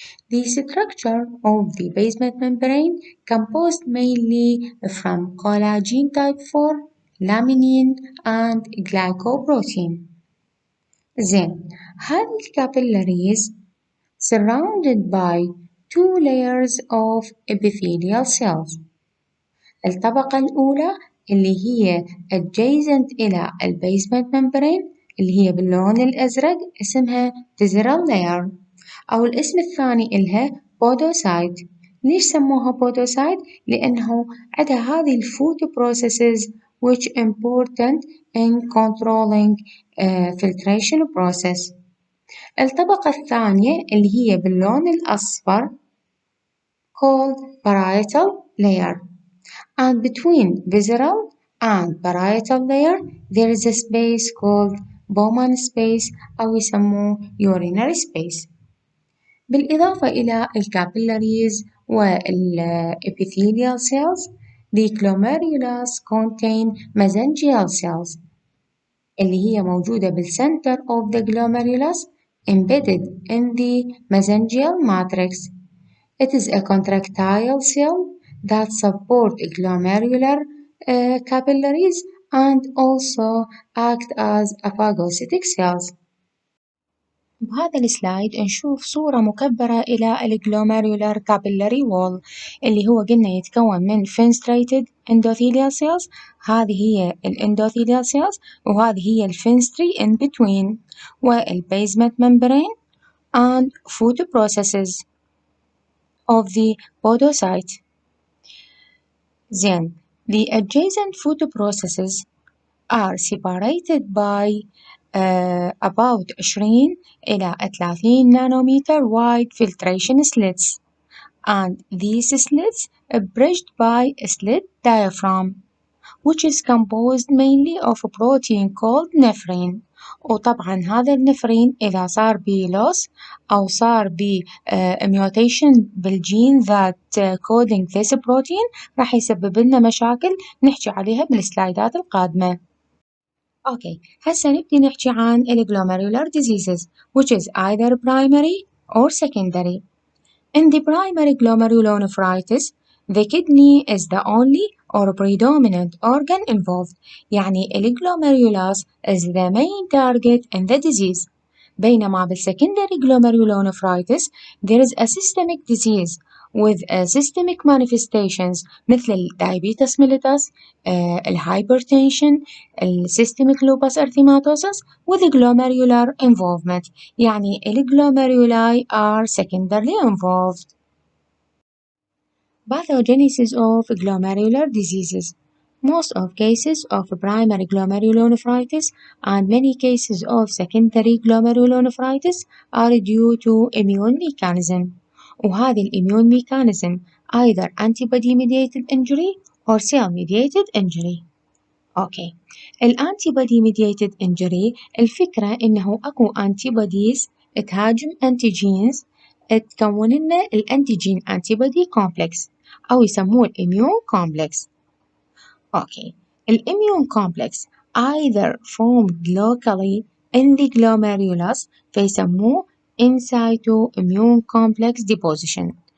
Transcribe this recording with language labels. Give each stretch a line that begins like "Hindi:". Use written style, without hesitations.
English: The structure of the basement membrane composed mainly from collagen type 4, laminin, and glycoprotein. Then,
Arabic: هذه الكابيلاريز
English: surrounded by two layers of epithelial cells.
Arabic: الطبقة الأولى اللي هي adjacent إلى البيسمنت membrane اللي هي باللون الأزرق اسمها
English: visceral layer،
Arabic: أو الاسم الثاني إلها podocyte. ليش سموها podocyte؟ لأنه عندها هذه الفوت processes
English: which important in controlling filtration process.
Arabic: الطبقة الثانية اللي هي باللون الأصفر
English: called parietal layer, and between visceral and parietal layer there is a space called Bowman space
Arabic: أو يسموه
English: urinary space.
Arabic: بالإضافة إلى الكابيلاريز
English: والepithelial cells, the glomerulus contain mesangial cells
Arabic: اللي هي موجودة
English: بالcenter of the glomerulus embedded in the mesangial matrix. It is a contractile cell that support glomerular capillaries and also act as phagocytic cells.
Arabic: بهذا السلايد نشوف صورة مكبرة إلى الجلوميرولار كابيلاري وول اللي هو قلنا يتكون من
English: fenestrated endothelial cells.
Arabic: هذه هي الاندوثيليال
English: cells
Arabic: وهذه هي الفينستري
English: in between والبيزمنت membrane and photoprocesses of the podocyte. Then the adjacent photoprocesses are separated by about 20 إلى 30 nanometer wide filtration slits, and these slits are bridged by a slit diaphragm which is composed mainly of a protein called nephrin.
Arabic: وطبعا هذا النفرين إذا صار بيه loss أو صار بيه mutation بالجين
English: that coding this protein
Arabic: راح يسبب لنا مشاكل نحكي عليها بالسلايدات القادمة.
English: Okay,
Arabic: هسه نبدي نحكي عن
English: glomerular diseases which is either primary or secondary. In the primary glomerulonephritis, the kidney is the only or predominant organ involved. يعني glomerulus is the main target in the disease. بينما بالsecondary glomerulonephritis there is a systemic disease with systemic manifestations مثل diabetes mellitus, hypertension, systemic lupus erythematosus with glomerular involvement. يعني glomeruli are secondarily involved. Pathogenesis of glomerular diseases. Most of cases of primary glomerulonephritis and many cases of secondary glomerulonephritis are due to immune mechanism. وهذه الimmune mechanism either antibody mediated injury or cell mediated injury. Okay.
Arabic: ال
English: antibody mediated injury
Arabic: الفكرة إنه أكو antibodies تهاجم antigenes تكون لنا الانتيجين antibody complex أو يسموه immune complex.
English: Okay. immune complex either formed locally in the glomerulus فيسموه in situ immune complex deposition.